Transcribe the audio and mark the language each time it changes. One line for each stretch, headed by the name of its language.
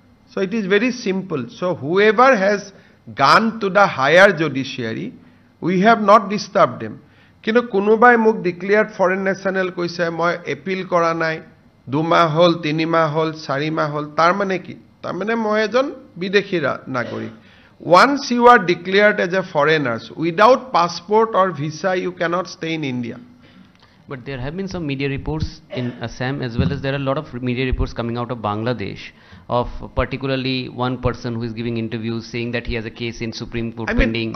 English: So it is very simple. So whoever has gone to the higher judiciary, we have not disturbed them.
Assamese: কিন্তু কোনোবাই মোক declared foreign national কৈছে, মই appeal কৰা নাই, 2 মাহ হ'ল, 3 মাহ হ'ল, 4 মাহ হ'ল, তাৰ মানে কি? তাৰ মানে মই এজন বিদেশী নাগৰিক।
English: Once you are declared as a foreigner, without passport or visa, you cannot stay in India. But there have been some media reports in Assam, as well as there are a lot of media reports coming out of Bangladesh, of particularly one person who is giving interviews saying that he has a case in Supreme Court pending.